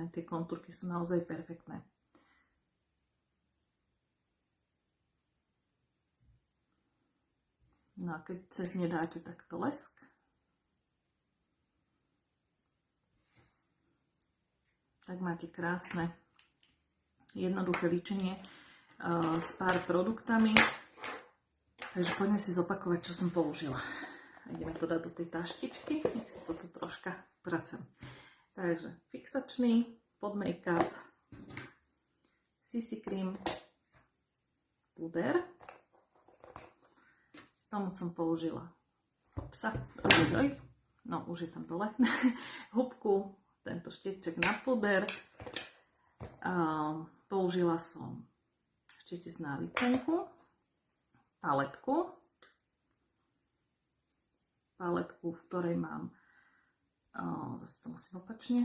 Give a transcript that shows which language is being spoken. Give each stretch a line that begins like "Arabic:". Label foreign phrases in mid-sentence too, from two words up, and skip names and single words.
Slovak: Tie kontúrky sú naozaj perfektné. No a keď cez ne dáte takto lesk, tak máte krásne jednoduché líčenie s pár produktami. Takže poďme si zopakovať, čo som použila. Ideme to dať do tej taštičky, nech si toto troška pracem. Takže fixačný pod make-up,
English: CC cream,
Slovak: puder. Tomu som použila už je tam dole, húbku, tento šteček na puder. Použila som štečec na licenku, paletku, v ktorej mám, zase to musím opačne,